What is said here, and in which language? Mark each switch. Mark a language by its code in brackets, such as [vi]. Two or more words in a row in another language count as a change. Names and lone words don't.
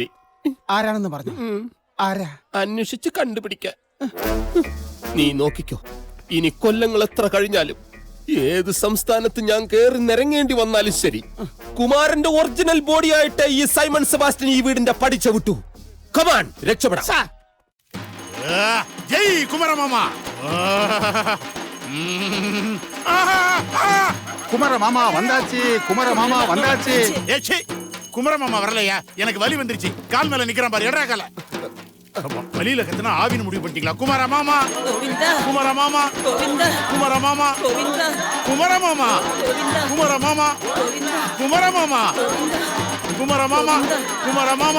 [ml] ആരാണെന്ന് പറഞ്ഞു? ആരാ? അന്വേഷിച്ച് കണ്ടുപിടിക്കാൻ നീ നോക്കിക്കോ. ഇനി കൊല്ലങ്ങൾ എത്ര കഴിഞ്ഞാലും ഏത് സംസ്ഥാനത്ത് ഞാൻ കേറി നിരങ്ങേണ്ടി വന്നാലും ശരി, കുമാരന്റെ ഒറിജിനൽ ബോഡിയായിട്ട് ഈ സൈമൺ സെബാസ്റ്റ്യൻ ഈ വീടിന്റെ പടി ചവിട്ടു. കമാൻ, രക്ഷപ്പെടാം. [ta] ஜெய் குமார மாமா. குமார மாமா வந்தாச்சு, குமார மாமா வந்தாச்சு. ஏச்சி, குமார மாமா வரலையா? எனக்கு வலி வந்துருச்சு. கால் மேல நிக்கிறான் பாரு, எடா கால. வலியில கத்துனா ஆவின்னு முடிவு பண்ணிட்டீங்களா? குமார மாமா, குமார மாமா, குமார மாமா, குமார மாமா, குமார மாமா, குமார மாமா, குமார மாமா, குமார மாமா.